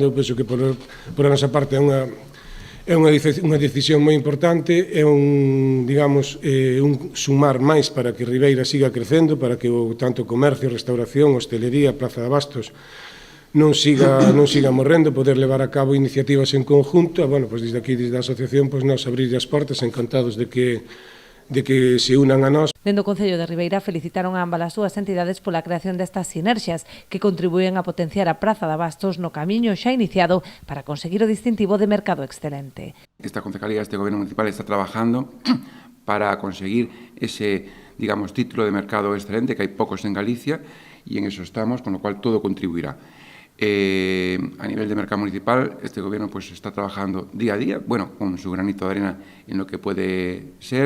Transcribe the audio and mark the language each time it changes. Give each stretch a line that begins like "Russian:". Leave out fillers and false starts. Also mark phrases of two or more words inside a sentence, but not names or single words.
Galician: Eu penso que por a nosa parte é unha decisión moi importante, é un sumar máis para que Ribeira siga crecendo, para que tanto o comercio, restauración, hostelería, Praza de Abastos non siga morrendo, poder levar a cabo iniciativas
Spanish: en conjunto.
Galician: E, bueno, pois desde aquí, desde a asociación, pois nos abrir as portas, encantados de que se unan a nós. Dende o Concello de Ribeira felicitaron a ambas as súas entidades pola creación destas sinerxias que contribúen a potenciar a Praza de Abastos no camiño xa iniciado para conseguir o distintivo de mercado excelente.
Spanish: Esta concejalía, este Gobierno municipal está trabajando para conseguir ese, digamos, título de mercado excelente, que hai pocos en Galicia, y en eso estamos, con lo cual todo contribuirá. A nivel de mercado municipal, este Gobierno pues está trabajando día a día, bueno, con su granito de arena en lo que puede ser.